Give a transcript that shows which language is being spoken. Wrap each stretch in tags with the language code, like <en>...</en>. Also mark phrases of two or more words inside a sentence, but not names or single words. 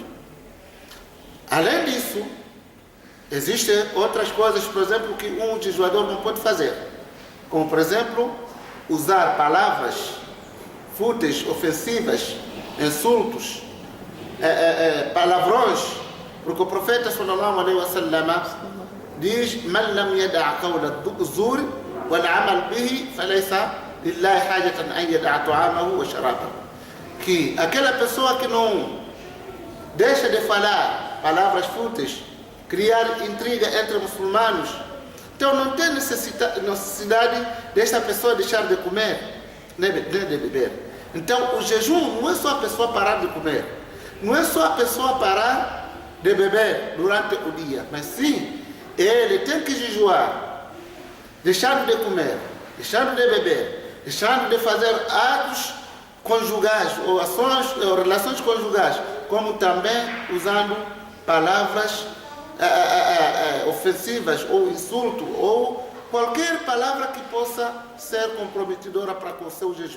<pt>Além disso, existem outras coisas, por exemplo, que um jejuador não pode fazer, como por exemplo usar palavras fúteis, ofensivas, insultos, palavrões, porque o profeta</pt> <ar>صلى الله عليه وسلم</ar> <pt>diz: "Man</pt> <ar>لم يدع قول الزور والعمل به فليس لله حاجة أن يدع طعامه وشرابه",</ar> <pt>que aquela pessoa que não deixa de falar palavras fúteis, criar intriga entre muçulmanos, então não tem necessidade desta pessoa deixar de comer, nem de beber. Então o jejum não é só a pessoa parar de comer, não é só a pessoa parar de beber durante o dia, mas sim, ele tem que jejuar, deixando de comer, deixando de beber, deixando de fazer atos conjugais ou ações ou relações conjugais, como também usando palavras ofensivas ou insulto ou qualquer palavra que possa ser comprometedora para com o seu jejum.</pt>